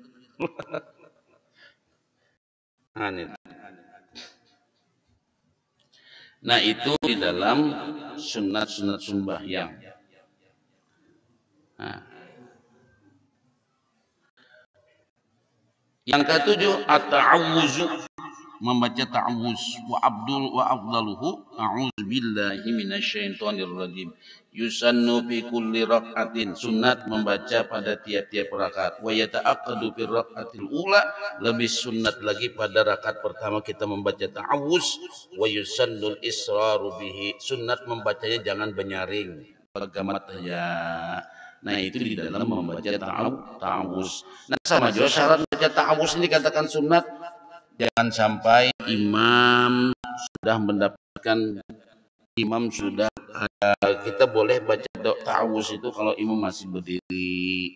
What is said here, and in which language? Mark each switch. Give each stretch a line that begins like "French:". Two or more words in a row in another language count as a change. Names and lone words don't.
Malay: Nah itu di dalam sunat-sunat sembahyang. Nah. Yang ketujuh at-ta'awuzu membaca ta'awuz
Arabic: وأفضله أعوذ بالله من الشيطان الرجيم يسن في كل ركعة
Malay: sunnat membaca pada tiap-tiap rakaat
Arabic: ويتأكد في الركعة الأولى
Malay: lebih sunnat lagi pada rakaat pertama kita membaca ta'awuz
Arabic: ويسن الإسرار به
Malay: sunnat membacanya jangan benyaring bagamat ya. Nah itu di dalam membaca ta'awuz. Nah sama juga syarat membaca ta'awuz ini katakan sunat. Jangan sampai imam sudah kita boleh baca ta'awuz itu kalau imam masih berdiri.